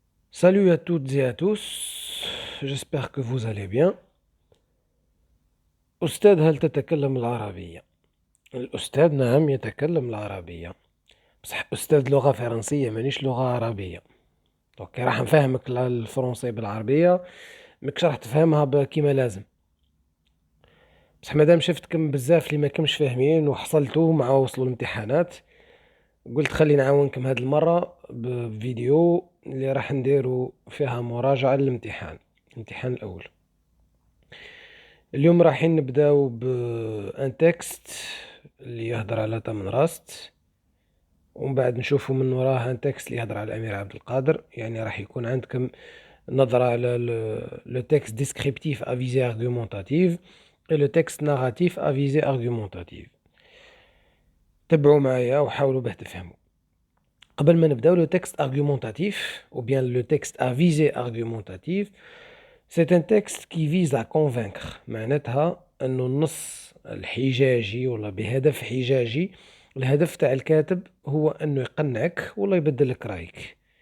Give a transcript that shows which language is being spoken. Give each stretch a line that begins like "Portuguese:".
French: Salut à toutes et à tous, j'espère que vous allez bien.
Arabic: أستاذ هل تتكلم العربية؟ الأستاذ نعم يتكلم العربية، بصح أستاذ لغة فرنسية مانيش لغة عربية. دوك راح نفهمك الفرنسي بالعربية، ماكش راح تفهمها كيما لازم. بصح مادام شفتكم بزاف اللي ماكمش فاهمين وحصلتوا مع وصلوا الامتحانات، قلت خلي نعاونكم هاد المرة بفيديو اللي راح نديرو فيها مراجعة للامتحان، الامتحان الأول. اليوم رايحين نبداو بان تكست اللي يهضر على تامن راست، ومن بعد نشوفوا من وراه ان تكست اللي يهضر على الامير عبد القادر. يعني راح يكون عندكم نظرة على
French: لو تكست ديسكريبتيف ا فيزي ارغيومونتاتيف et le texte narratif à visée argumentative.
Arabic: تبعوا معايا وحاولوا به تفهموا. قبل ما نبداو
French: لو تكست argumentatif ou bien le texte à visée argumentative, c'est un texte qui vise à convaincre.
Arabic: معناتها انه النص الحجاجي ولا بهدف حجاجي، الهدف تاع الكاتب هو انه يقنعك ولا يبدل لك رايك.